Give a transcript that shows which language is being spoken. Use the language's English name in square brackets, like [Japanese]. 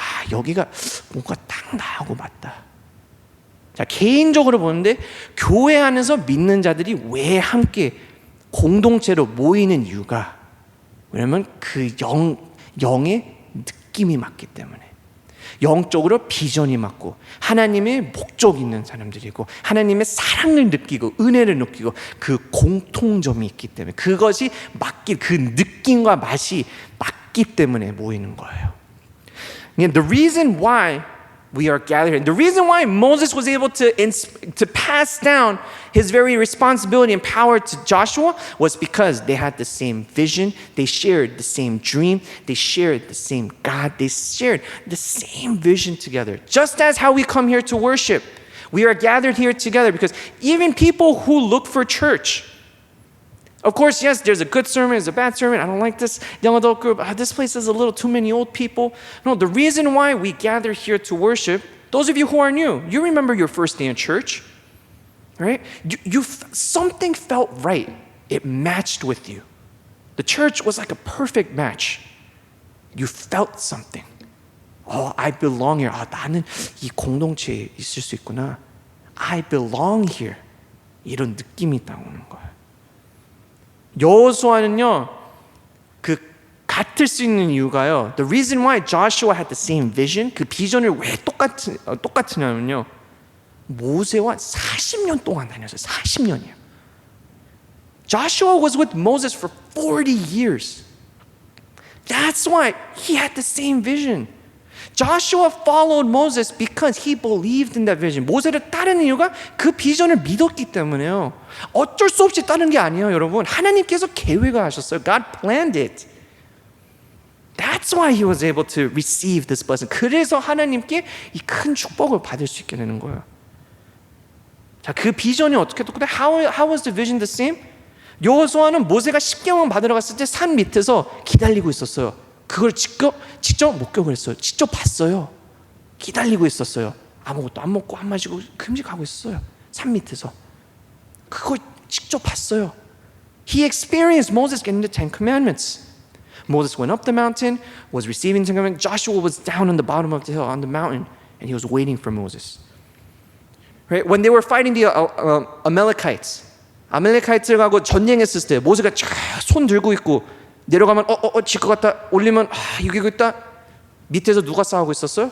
[Korean] 여기가 뭔가 딱 나하고 맞다. 자, 개인적으로 보는데 교회 안에서 믿는 자들이 왜 함께 공동체로 모이는 이유가, 왜냐면 그 영의 느낌이 맞기 때문에. 영적으로 비전이 맞고 하나님의 목적이 있는 사람들이고 하나님의 사랑을 느끼고 은혜를 느끼고 그 공통점이 있기 때문에, 그것이 맞기, 그 느낌과 맛이 맞기 때문에 모이는 거예요. [English] The reason why we are gathered here, the reason why Moses was able to pass down his very responsibility and power to Joshua was because they had the same vision, they shared the same dream, they shared the same God, they shared the same vision together. Just as how we come here to worship, we are gathered here together because even people who look for church, of course, yes, there's a good sermon, there's a bad sermon. I don't like this young adult group. This place has a little too many old people. No, the reason why we gather here to worship, those of you who are new, you remember your first day in church, right? Something felt right. It matched with you. The church was like a perfect match. You felt something. I belong here. [Korean] 나는 이 공동체에 있을 수 있구나. [English] I belong here. [Korean] 이런 느낌이 딱 오는 거예요. 여호수아는요, 그 같을 수 있는 이유가요. [English] The reason why Joshua had the same vision, [Korean] 그 비전을 왜 똑같으냐면요, 모세와 40년 동안 다녔어요. 40년이에요. [English] Joshua was with Moses for 40 years. That's why he had the same vision. Joshua followed Moses because he believed in that vision. [Korean] 모세를 따르는 이유가 그 비전을 믿었기 때문에요. 어쩔 수 없이 따르는 게 아니에요, 여러분. 하나님께서 계획을 하셨어요. [English] God planned it. That's why he was able to receive this blessing. [Korean] 그래서 하나님께 이 큰 축복을 받을 수 있게 되는 거예요. 자, 그 비전이 어떻게 똑같아요? [English] How was the vision the same? [Korean] 여호수아는 모세가 십계명 받으러 갔을 때 산 밑에서 기다리고 있었어요. 그걸 직접 목격을 했어요. 직접 봤어요. 기다리고 있었어요. 아무것도 안 먹고 안 마시고 금식하고 있었어요. 산 밑에서. 그걸 직접 봤어요. [English] He experienced Moses getting the Ten Commandments. Moses went up the mountain, was receiving the Ten Commandments. Joshua was down on the bottom of the hill, on the mountain, and he was waiting for Moses. Right? When they were fighting the Amalekites, [Korean] 아말렉하이트하고 전쟁했을 때 모세가 쫙 손 들고 있고 내려가면 질 것 같다, 올리면 이기고 있다. 밑에서 누가 싸우고 있었어요?